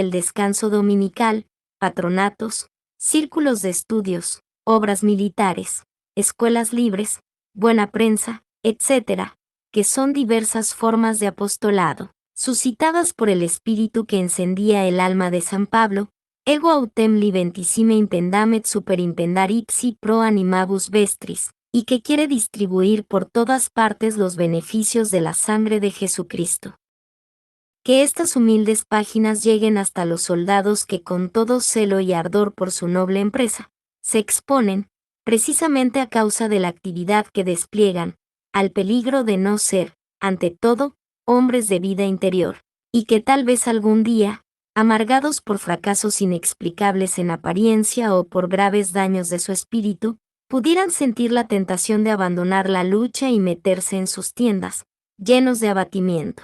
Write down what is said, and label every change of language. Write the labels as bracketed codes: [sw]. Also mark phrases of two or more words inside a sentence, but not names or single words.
[es] el descanso dominical, patronatos, círculos de estudios, obras militares, escuelas libres, buena prensa, etc., que son diversas formas de apostolado, suscitadas por el espíritu que encendía el alma de San Pablo, [la] ego autem liventissime impendamet superimpendar ipsi pro animabus vestris, [es] y que quiere distribuir por todas partes los beneficios de la sangre de Jesucristo. Que estas humildes páginas lleguen hasta los soldados que con todo celo y ardor por su noble empresa, se exponen, precisamente a causa de la actividad que despliegan, al peligro de no ser, ante todo, hombres de vida interior, y que tal vez algún día, amargados por fracasos inexplicables en apariencia o por graves daños de su espíritu, pudieran sentir la tentación de abandonar la lucha y meterse en sus tiendas, llenos de abatimiento.